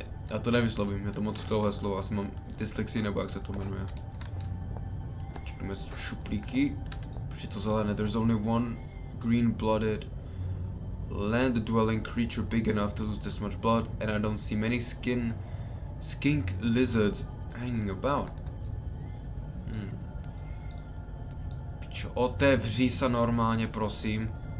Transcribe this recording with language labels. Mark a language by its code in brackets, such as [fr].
[cs] Já to nevyslovím, je to moc dlouhé slovo, asi mám dyslexii, nebo jak se to jmenuje. Čekneme si šuplíky, protože to zelené. [en] There's only one green-blooded land-dwelling creature big enough to lose this much blood, and I don't see many skink lizards hanging about. [cs] Pičo, otevří se normálně, prosím.